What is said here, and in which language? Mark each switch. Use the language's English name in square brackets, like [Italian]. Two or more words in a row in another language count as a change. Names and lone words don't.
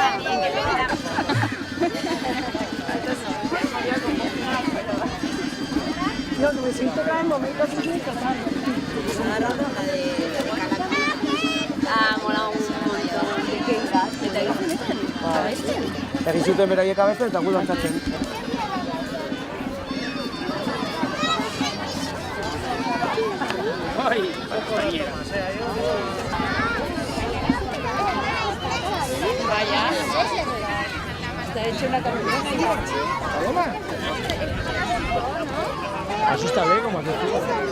[Spanish] Yo necesito traer momentos así. Ah, mola un montón. ¿De qué iba? ¿De la [Basque] Egin zuten beraiek abesten eta gu dantzatzen. [Spanish] Vaya. Está hecho una camiseta. Asusta bien como haces tú.